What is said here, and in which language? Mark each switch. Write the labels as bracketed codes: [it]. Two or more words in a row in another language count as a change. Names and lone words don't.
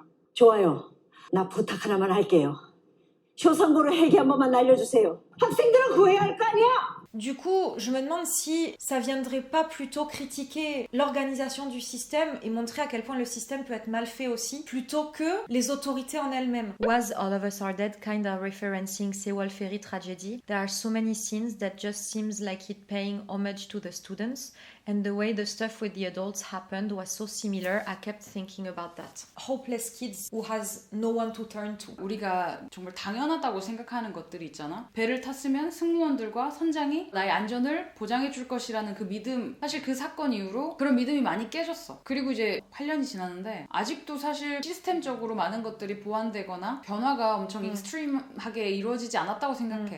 [ko] 좋아요. 나 부탁 하나만 할게요. 쇼상고로 회계 한 번만 날려주세요. 학생들은 구해야 할 거 아니야? [fr] Du coup, je me demande si ça viendrait pas plutôt critiquer l'organisation du système et montrer à quel point le système peut être mal fait aussi, plutôt que les autorités en elles-mêmes. [en] Was All of Us Are Dead kind of referencing Sewol Ferry tragedy? There are so many scenes that just seems like it paying homage to the students, and the way the stuff with the adults happened was so similar, I kept thinking about that. Hopeless kids who has no one to turn to. [ko] 우리가 정말 당연하다고 생각하는 것들이 있잖아. 배를 탔으면 승무원들과 선장이 나의 안전을 보장해 줄 것이라는 그 믿음, 사실 그 사건 이후로 그런 믿음이 많이 깨졌어. 그리고 이제 8년이 지났는데 아직도 사실 시스템적으로 많은 것들이 보완되거나 변화가 엄청 익스트림하게 이루어지지 않았다고 생각해.